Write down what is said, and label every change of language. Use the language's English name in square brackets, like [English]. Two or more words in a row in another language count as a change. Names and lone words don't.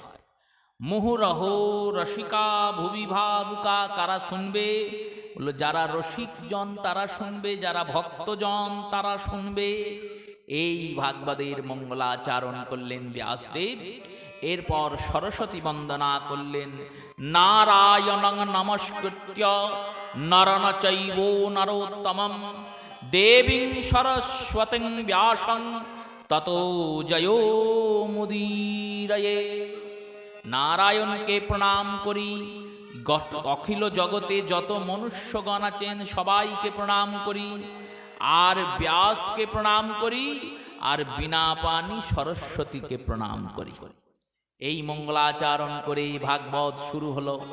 [Sanskrit] মুহুরহ রসিকা ভুবি ভাবুকা, [Bangla] কারা শুনবে? বললো যারা রসিকজন তারা শুনবে, যারা ভক্তজন তারা শুনবে। এই ভাগবতের মঙ্গলাচরণ করলেন ব্যাসদেব। এরপর সরস্বতী বন্দনা করলেন। [Sanskrit] নারায়ণং নমস্কৃত্য নরং চৈব নরোত্তমম দেবীং সরস্বতীং ব্যাসং ততো জয়ো মুদীরয়ে। [Bangla] নারায়ণকে প্রণাম করি, অখিল জগতে যত মনুষ্যগণ আছেন সবাইকে প্রণাম করি, আর ব্যাসকে প্রণাম করি, আর বিনা পানি সরস্বতীকে প্রণাম করি। এই মঙ্গলাচরণ করে ভাগবত শুরু হলো।